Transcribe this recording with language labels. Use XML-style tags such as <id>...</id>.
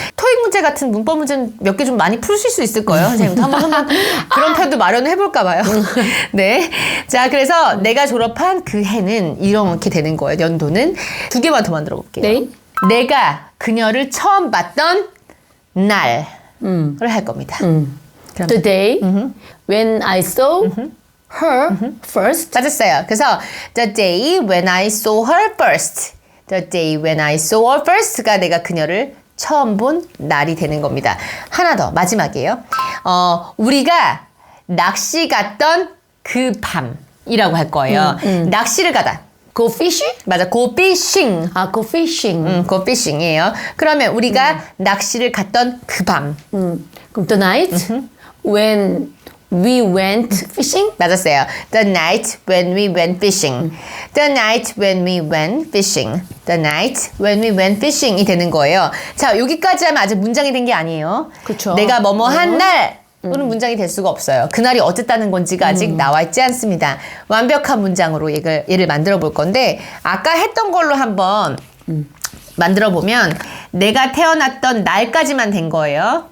<ko>토익 문제 같은 문법 문제는 몇 개 좀 많이 풀실 수 있을 거예요. 선생님도 한번 그런 편도 마련해볼까 봐요. 네. 자, 그래서 내가 졸업한 그 해는 이렇게 되는 거예요. 연도는. 두 개만 더 만들어 볼게요. 네. 내가 그녀를 처음 봤던 날을 할 겁니다.</ko> <en>The day when I saw her first.</en> <ko>맞았어요. 그래서</ko> <en>the day when I saw her first. The day when I saw her first</en> <ko>가 내가 그녀를 처음 본 날이 되는 겁니다. 하나 더 마지막이에요. 우리가 낚시 갔던 그 밤이라고 할 거예요. 낚시를 가다.</ko> <en>Go fishing?</en> <ko>맞아.</ko> <en>go fishing. 아, go fishing. go fishing이에요.</en> <ko>그러면 우리가 낚시를 갔던 그 밤. 그럼</ko> <en>the night when we went fishing?</en> <ko>맞았어요.</ko> <en>The night when we went fishing. The night when we went fishing. The night when we went fishing이</en> <ko>되는 거예요. 자, 여기까지 하면 아직 문장이 된 게 아니에요. 그쵸. 내가 뭐뭐 한 날. 또는 문장이 될 수가 없어요. 그날이 어쨌다는 건지가 아직 나와 있지 않습니다. 완벽한 문장으로 얘를 만들어 볼 건데 아까 했던 걸로 한번 만들어 보면 내가 태어났던 날까지만 된 거예요.</ko>